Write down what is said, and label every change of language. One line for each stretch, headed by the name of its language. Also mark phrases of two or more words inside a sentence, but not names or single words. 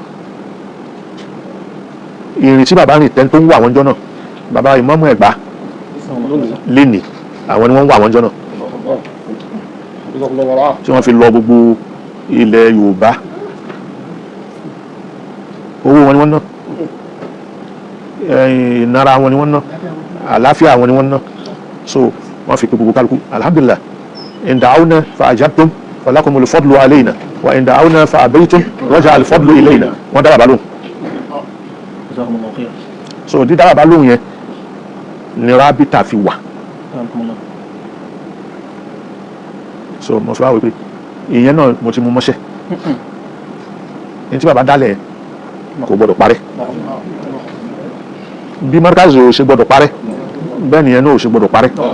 Yoruba: ìrìn tí bàbá rìn tẹ́ tó ń wà wọ́n jọ náà bàbá Imamu Ẹ̀gbá lénìí àwọn ni wọ́n ń wà wọ́n jọ náà tí wọ́n fi lọ gbogbo ilẹ̀ Yorùbá owó wọn ni wọ́n ná ìnara wọn ni wọ́n ná àlàáfíà wọn ni wọ́n ná so wọ́n fi pe gbogbo kálukú
Arabic: الحمد لله إن دعونا فأجبتم فلكم الفضل علينا وإن دعونا فأبيتم رجع الفضل إلينا
Yoruba: wọ́n dára bá lóhùn so dídára bá lóhùn yẹn ni rábítà fi wà so mo fi wá wípé ìyẹn náà mo ti mú mọ́ṣẹ́ ní tí bàbá dálẹ̀ kò gbọdọ̀ parẹ́ bí Markaz ò ṣe gbọdọ̀ parẹ́ bẹ́ẹ̀ nìyẹn náà ò ṣe gbọdọ̀ parẹ́